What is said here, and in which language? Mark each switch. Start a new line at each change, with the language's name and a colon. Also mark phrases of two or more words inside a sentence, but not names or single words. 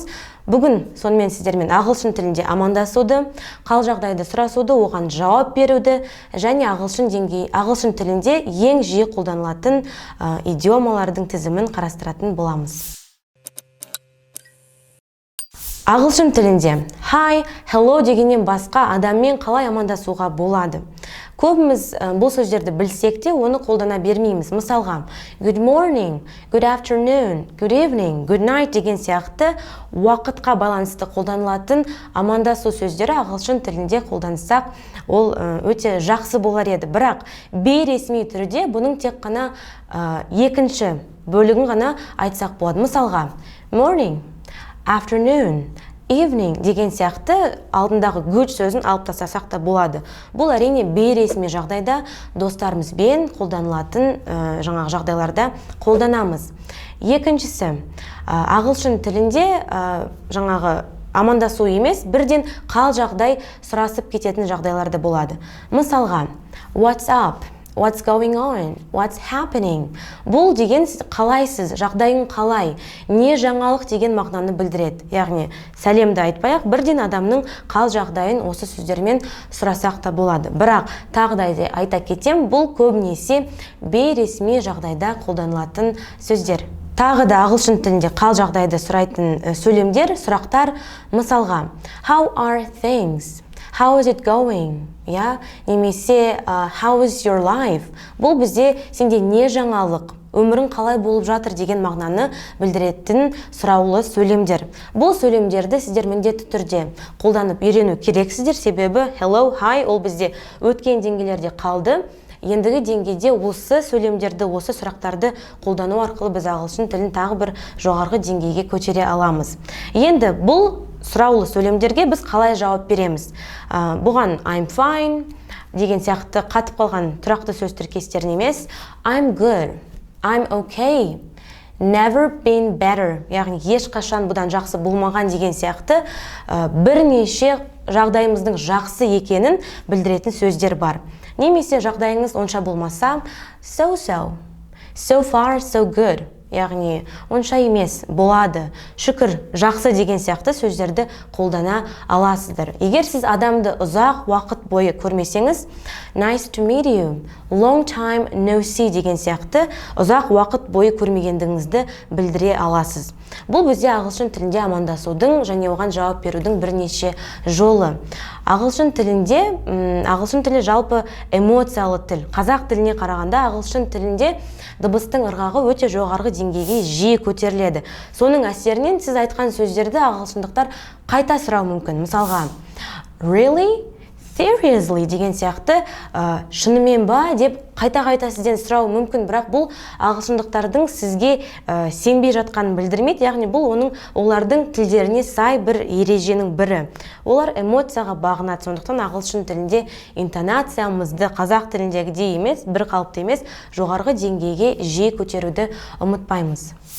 Kazakh: Бүгін сонымен сіздермен ағылшын тілінде амандасуды, қал жағдайды сұрасуды, оған жауап беруді және ағылшын тілінде ең жиі қолданылатын идиомалардың тізімін қарастыратын боламыз. Ағылшын тілінде
English: hi, hello
Kazakh: дегеннен басқа адаммен қалай амандасуға болады? Көбіміз бұл сөздерді білсек те, оны қолдана бермейміз. Мысалға,
English: good morning, good afternoon, good evening, good night
Kazakh: деген сияқты уақытқа байланысты қолданылатын амандасу сөздері ағылшын тілінде қолдансақ, ол өте жақсы болар еді. Бірақ бейресми түрде бұның тек қана екінші бөлігін ғана айтсақ болады. Мысалға,
English: morning, afternoon, evening
Kazakh: деген сияқты алдындағы good сөзін алып тастасақ та болады. Бұл әрине бейресми жағдайда достарымызбен қолданылатын жаңағы жағдайларда қолданамыз. Екіншісі, ағылшын тілінде жаңағы амандасу емес, бірден қал жағдай сұрасып кететін жағдайларда болады. Мысалға,
English: what's up? What's going on? What's happening?
Kazakh: Бұл деген қалайсыз, жағдайың қалай, не жаңалық деген мағынаны білдіреді. Яғни сәлемді айтпай-ақ, бірден адамның қал жағдайын осы сөздермен сұрасақ та болады. Бірақ тағы да айта кетем, бұл көбінесе бейресми жағдайда қолданылатын сөздер. Тағы да ағылшын тілінде қал жағдайды сұрайтын сөйлемдер, сұрақтар. Мысалға,
English: how are things? How is it going? немесе how is your life?
Kazakh: Бұл бізде сенде не жаңалық, өмірің қалай болып жатыр деген мағынаны білдіретін сұраулы сөйлемдер. Бұл сөйлемдерді сіздер міндетті түрде қолданып үйрену керексіздер, себебі
English: hello, hi
Kazakh: ол бізде өткен деңгейлерде қалды. Ендігі деңгейде осы сөйлемдерді, осы сұрақтарды қолдану арқылы біз ағылшын тілін тағы бір жоғарғы деңгейге көтере аламыз. Енді бұл сұраулы сөйлемдерге біз қалай жауап береміз? Бұған
English: I'm fine
Kazakh: деген сияқты қатып қалған тұрақты сөз тіркестерін емес,
English: I'm good, I'm okay, never been better,
Kazakh: яғни ешқашан бұдан жақсы болмаған деген сияқты бірнеше жағдайымыздың жақсы екенін білдіретін сөздер бар. Немесе жағдайыңыз онша болмаса,
English: so far, so good.
Kazakh: Яғни онша емес, болады, шүкір, жақсы деген сияқты сөздерді қолдана аласыздар. Егер сіз адамды ұзақ уақыт бойы көрмесеңіз,
English: nice to meet you, long time no see
Kazakh: деген сияқты ұзақ уақыт бойы көрмегендігіңізді білдіре аласыз. Бұл бізде ағылшын тілінде амандасудың және оған жауап берудің бірнеше жолы. Ағылшын тілі жалпы эмоциялы тіл. Қазақ тіліне қарағанда ағылшын тілінде дыбыстың ырғағы өте жоғарғы деңгейге жиі көтеріледі. Соның әсерінен сіз айтқан сөздерді ағылшындықтар қайта сұрау мүмкін. Мысалға,
English: really?
Kazakh: Seriously деген сияқты шынымен ба деп қайта-қайта сізден сұрау мүмкін, бірақ бұл ағылшындықтардың сізге сенбей жатқанын білдірмейді, яғни бұл олардың тілдеріне сай бір ереженің бірі. Олар эмоцияға бағынады, сондықтан ағылшын тілінде интонациямызды қазақ тіліндегідей емес, бір қалыпты емес, жоғарғы деңгейге жиі көтеруді ұмытпаймыз.